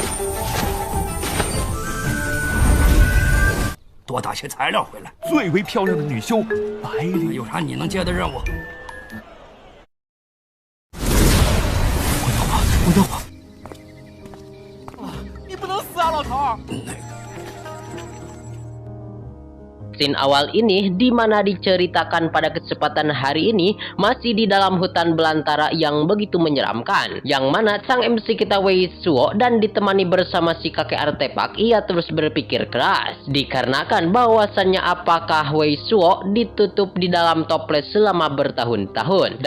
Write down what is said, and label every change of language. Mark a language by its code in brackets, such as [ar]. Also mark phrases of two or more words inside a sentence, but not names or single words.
[zh] 多打些材料回来。最为漂亮的女修白灵，有啥你能接的任务？温灯火，你不能死啊，老头儿！ [id] Scene awal ini di mana diceritakan pada kesempatan hari ini masih di dalam hutan belantara yang begitu menyeramkan, yang mana sang MC kita Wei Suo dan ditemani bersama si kakek artefak ia terus berpikir keras dikarenakan bahwasannya apakah Wei Suo ditutup di dalam toples selama bertahun-tahun.